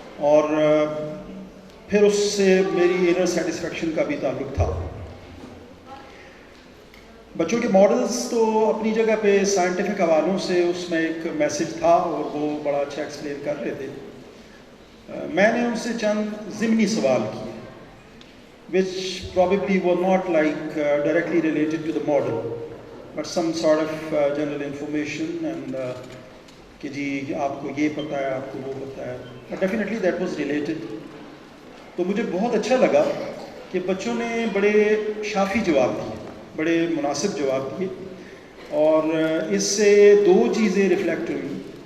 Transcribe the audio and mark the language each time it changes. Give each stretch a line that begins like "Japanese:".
Urdu: اور پھر اس سے میری انر سیٹسفیکشن کا بھی تعلق تھا. بچوں کے ماڈلز تو اپنی جگہ پہ سائنٹیفک حوالوں سے اس میں ایک میسج تھا اور وہ بڑا اچھا ایکسپلین کر رہے تھے. میں نے ان سے چند ضمنی سوال کیے
English: which probably were not like directly related to the model but some sort of general information and
Urdu: کہ جی آپ کو یہ پتہ ہے، آپ کو وہ پتہ ہے.
English: But definitely that was related.
Urdu: تو مجھے بہت اچھا لگا کہ بچوں نے بڑے شافی جواب دیے، بڑے مناسب جواب دیے، اور اس سے دو چیزیں ریفلیکٹ ہوئی.